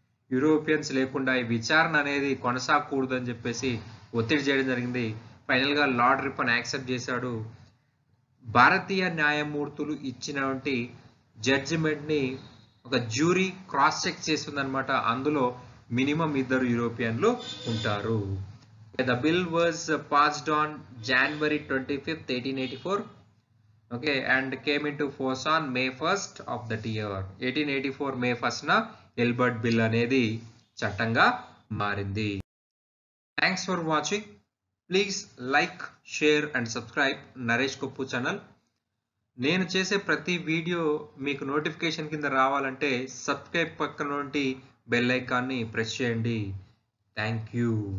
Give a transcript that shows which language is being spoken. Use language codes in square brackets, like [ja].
[te] Europeans లేకుండా ఈ విచారణ అనేది కొనసాగకూడదు అని చెప్పేసి ఒత్తిడి చేయడం జరిగింది. ఫైనల్ గా లార్డ్ రిప్పన్ యాక్సెప్ట్ చేశాడు. భారతీయ న్యాయమూర్తులు ఇచ్చినటువంటి జడ్జిమెంట్ ని ఒక జ్యూరీ క్రాస్ చెక్ చేస్తుందన్నమాట. అందులో మినిమం 2 యూరోపియన్లు ఉంటారు. [en] The bill was passed on January 25th, 1884. Okay, and came into force on May 1st of that year. [te] 1884 [en] May 1st [te] na Ilbert bill అనేది చట్టంగా మారింది. [en] Thanks for watching. Please like, share and subscribe Naresh Koppu channel. [te] నేను చేసే ప్రతి video మీకు notification కింద రావాలంటే subscribe పక్కన నుండి బెల్ ఐకాన్ని ప్రెస్ చేయండి. [en] Thank you.